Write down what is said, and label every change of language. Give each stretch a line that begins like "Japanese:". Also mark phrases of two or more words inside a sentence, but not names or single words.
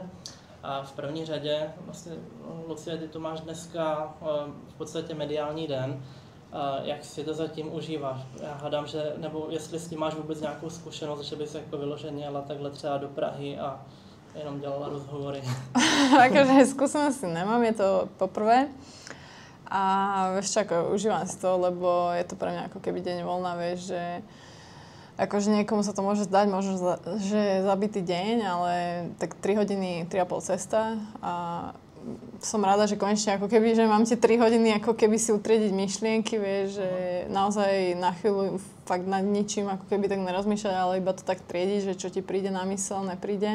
Czech: A v první řadě, vlastně, Lucie, ty tu máš dneska v podstatě mediální den. Jak si to zatím užíváš? Já hádám, že, nebo jestli s tím máš vůbec nějakou zkušenost, že bys jako vyloženě jela takhle třeba do Prahy a jenom dělala rozhovory.
Slovak: Akože skúsenosti nemám, je to poprvé. A vieš čo, ako užívam si to, lebo je to pre mňa ako keby deň voľna, vieš, že akože niekomu sa to môže zdať, možno, že je zabitý deň, ale tak 3 hodiny, 3,5 cesta a som rada, že konečne ako keby, že mám tie 3 hodiny ako keby si utriediť myšlienky, vieš, že naozaj na chvíľu fakt nad ničím ako keby tak nerozmýšľať, ale iba to tak triediť, že čo ti príde na mysel, nepríde.